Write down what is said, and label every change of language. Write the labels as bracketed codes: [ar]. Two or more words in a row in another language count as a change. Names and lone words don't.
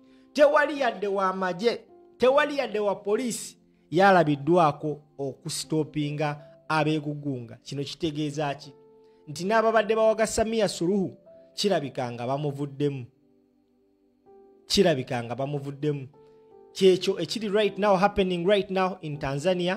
[lg] Tewali yadde wa maje, tewali yadde wa poliisi yalabiddwako okusitopinga abeegugunga. Kino kitegeeza ki? Nti n'ababadde bawaga Samia Suluhu kirabikanga bamuvuddemu. Kyekyo ekiri [en] right now happening right now in Tanzania.